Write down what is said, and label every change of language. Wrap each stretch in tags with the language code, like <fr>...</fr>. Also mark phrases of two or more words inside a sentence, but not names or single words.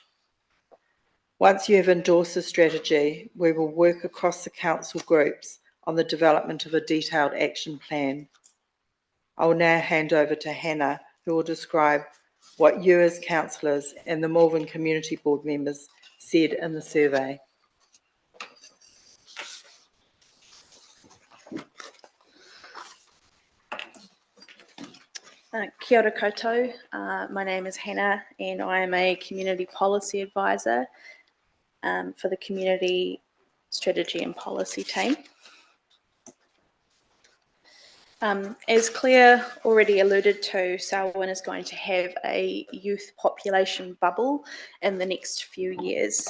<en>Once you have endorsed the strategy, we will work across the council groups on the development of a detailed action plan. I will now hand over to Hannah, who will describe what you as councillors and the Malvern Community Board members said in the survey.</en> <mi>Kia ora koutou.</mi> <en>My name is Hannah and I am a Community Policy Advisor for the Community Strategy and Policy team. As Claire already alluded to, Sawan is going to have a youth population bubble in the next few years.</en>